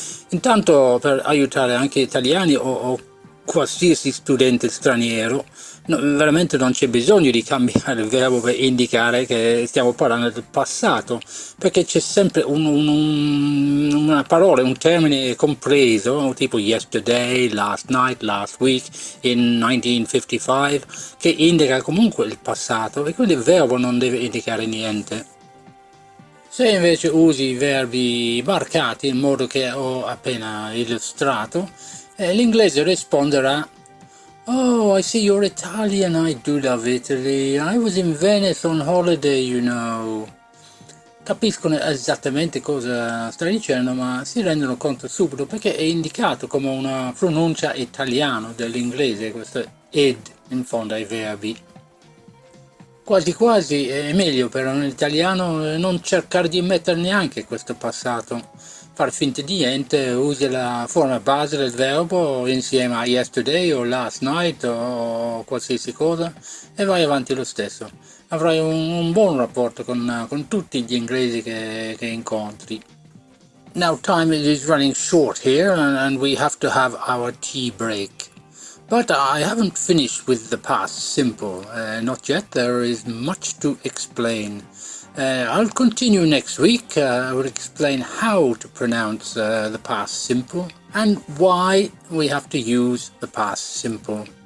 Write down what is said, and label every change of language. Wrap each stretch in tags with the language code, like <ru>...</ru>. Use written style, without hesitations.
<it>Intanto per aiutare anche italiani o qualsiasi studente straniero, veramente non c'è bisogno di cambiare il verbo per indicare che stiamo parlando del passato, perché c'è sempre una parola, un termine compreso, tipo yesterday, last night, last week, in 1955, che indica comunque il passato e quindi il verbo non deve indicare niente. Se invece usi i verbi marcati in modo che ho appena illustrato, l'inglese risponderà:</it> <en>"Oh, I see you're Italian. I do love Italy. I was in Venice on holiday, you know."</en> <it>Capiscono esattamente cosa stai dicendo, ma si rendono conto subito perché è indicato come una pronuncia italiana dell'inglese, questo ed in fondo ai verbi. Quasi quasi è meglio per un italiano non cercare di mettere neanche questo passato. Far finta di niente, usi la forma base del verbo insieme a yesterday o last night o qualsiasi cosa e vai avanti lo stesso. Avrai un buon rapporto con tutti gli inglesi che incontri.</it> <en>Now time is running short here and we have to have our tea break. But I haven't finished with the past simple. Not yet, there is much to explain. I'll continue next week. I will explain how to pronounce the past simple and why we have to use the past simple.</en>